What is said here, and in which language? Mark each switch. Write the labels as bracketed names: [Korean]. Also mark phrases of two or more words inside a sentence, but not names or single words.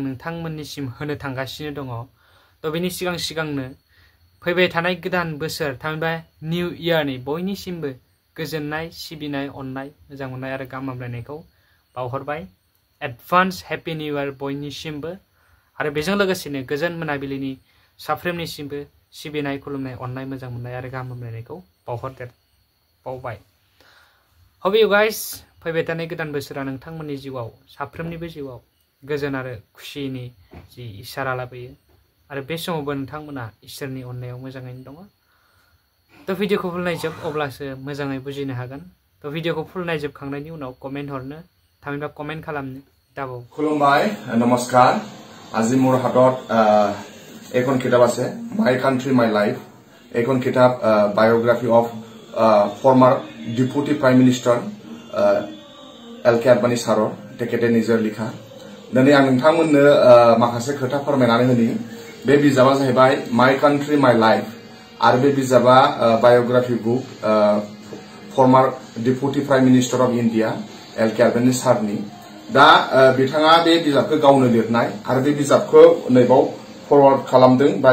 [Bodo] नोंथांमोननिसिम होनो थांगासिनो दङ त' बेनि सिगांनो फैबाय थानाय गोदान बोसोर थामहिनबा निउ इयारनि बयनिसिमबो गोजोननाय सिबिनाय अननाय मोजां मोननाय आरो गाहाम हामलायनायखौ बावहरबाय [English] advance happy new year [Bodo] बयनिसिमबो आरो बेजों लोगोसेनो गोजोन मोनाबिलिनि साफ्रोमनिसिमबो सिबिनाय खुलुमनाय अननाय मोजां मोननाय आरो गाहाम हामलायनायखौ बावबाय [English] Hope you guys [Bodo] फैबाय थानाय गोदान बोसोरा नोंथांमोननि जिउआव साफ्रोमनिबो जिउआव गोजोन आरो खुसिनि जि इसारा लाबोयो आरो बे समावबो नोंथांमोना इसोरनि अननायाव मोजाङैनो दङ त' भिडिअखौ फुल नायजोब अब्लासो मोजाङै बुजिनो हागोन त' भिडिअखौ फुल नायजोबखांनायनि उनाव कमेन्ट हरनो थामहिनबा कमेन्ट खालामनो दाबाव खुलुमबाय नमस्कार [Assamese] আজি মোৰ হাতত এখন কিতাপ আছে [English] my country my life [Assamese] এখন কিতাপ [English] biography of former deputy prime minister [Assamese] এলকে আদবানী সাৰৰ তেখেতে নিজৰ লিখা দিनै [Bodo] आं नोंथांमोननो माखासे खोथा फोरमायनानै होनि बे बिजाबा जाहैबाय [English] my country my life [Bodo] आरो बे बिजाबा [English] biography book former deputy prime minister of India [Bodo] एलके आदबानी सारनि दा बिथाङा बे बिजाबखौ गावनो लिरनाय आरो बे बिजाबखौ नैबाव फरवार्ड खालामदों बाय